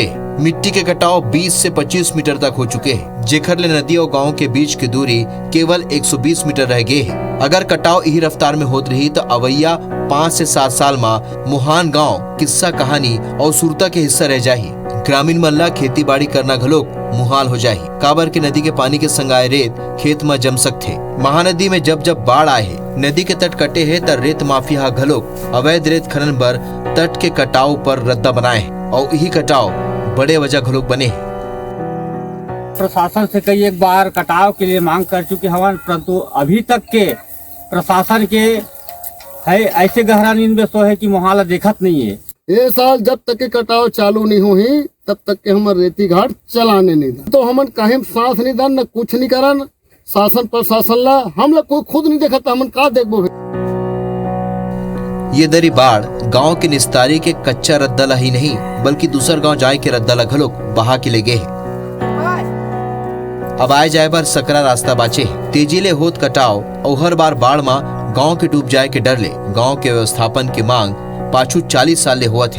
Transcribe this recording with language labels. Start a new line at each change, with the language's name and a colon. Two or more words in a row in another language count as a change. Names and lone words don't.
Chhattisgarhi: मिट्टी के कटाव 20 से 25 मीटर तक हो चुके हैं, जेकर ले नदी और गांव के बीच की दूरी केवल 120 मीटर रह गए है। अगर कटाव यही रफ्तार में होत रही तो अवैया 5 से 7 साल में मोहान गांव किस्सा कहानी और सुरता के हिस्सा रह जाही। ग्रामीण मल्ला खेती बाड़ी करना घलोक मुहाल हो जाही। काबर के नदी के पानी के संग आए रेत खेत में जम सकते। महानदी में जब जब बाढ़ आए है, नदी के तट कटे है तर रेत माफिया घलोक अवैध रेत खनन पर तट के कटाव पर रद्दा बनाए है और यही कटाव बड़े वजह घलोक बने हैं। प्रशासन से कई एक बार कटाव के लिए मांग कर चुके हवन, परंतु अभी तक के प्रशासन के है ऐसे गहरा नींद में सो है कि मुहाला देखत नहीं है। ये साल जब तक के कटाव चालू नहीं हुई तब तक के हमर रेती घाट चलाने नहीं दा। तो हमन कहीं सांस नहीं दान न कुछ नहीं करन। शासन प्रशासन ला हम लोग कोई खुद नहीं देखता, हमन का देखबो। ये दरी बाढ़ गांव के निस्तारी के कच्चा रद्दा ही नहीं बल्कि दूसर गांव जाए के रद्दा घलोक बहा के ले गए। अब आए जाए बार सकरा रास्ता बाचे। तेजी ले होत कटाव और हर बार बाढ़ में गांव के डूब जाए के डर ले गांव के व्यवस्थापन की मांग पाछू 40 साल ले हुआ थे।